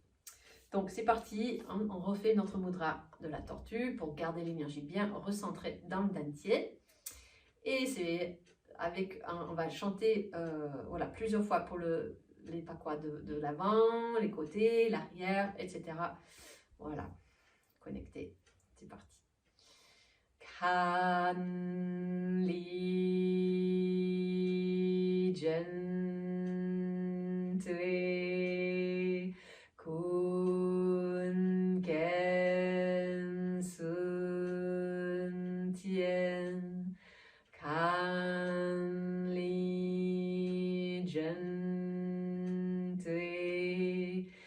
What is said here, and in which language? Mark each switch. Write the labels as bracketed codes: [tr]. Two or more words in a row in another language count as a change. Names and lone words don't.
[fr] Donc c'est parti, on refait notre mudra de la tortue pour garder l'énergie bien recentrée dans le dantian. Et c'est avec, on va chanter voilà, plusieurs fois pour les paquois de l'avant, les côtés, l'arrière, etc. Voilà, connecté, c'est parti. [zh] 坎 離 震 兌 坤 艮 巽 天 坎 離 震 兌